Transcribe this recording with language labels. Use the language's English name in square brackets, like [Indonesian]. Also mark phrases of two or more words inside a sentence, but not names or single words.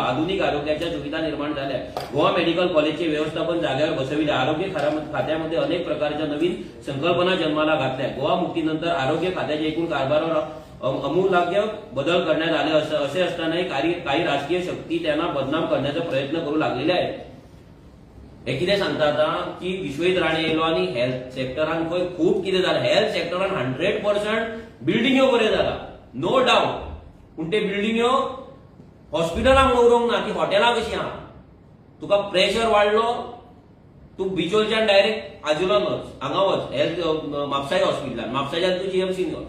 [Marathi] आधुनिक आरोग्याच्या सुविधा निर्माण झाल्या. गोवा मेडिकल कॉलेजचे व्यवस्थापन जागेवर बसविले. आरोग्य खात्यामध्ये अनेक प्रकारच्या नवीन संकल्पना जन्माला घातल्या. गोवा मुक्तीनंतर आरोग्य खात्याच्या एकूण कारभारावर अमूलाग्य बदल करण्यात आले. असे असतानाही काही राजकीय शक्ती त्यांना बदनाम करण्याचा प्रयत्न करू लागलेले आहेत. [Konkani] हे कितें सांगता आतां की विश्वजीत राणे येयलो आनी हेल्थ सेक्टरान खंय खूब कितें जालें. हेल्थ सेक्टरान 100% बिल्डिंग्यो बऱ्यो जाला, [English] no doubt. [Konkani] पूण ते बिल्डिंग्यो हॉस्पिटलांक दवरूंक ना, ती हॉटेलां कशीं आहा. तुका प्रेशर वाडलो, तूं बिचोलच्यान डायरेक्ट आजुलान वच, हांगा वच हेल्थ म्हापसाय हॉस्पिटलान, म्हापसाच्यान तूं जीएमसीन वच.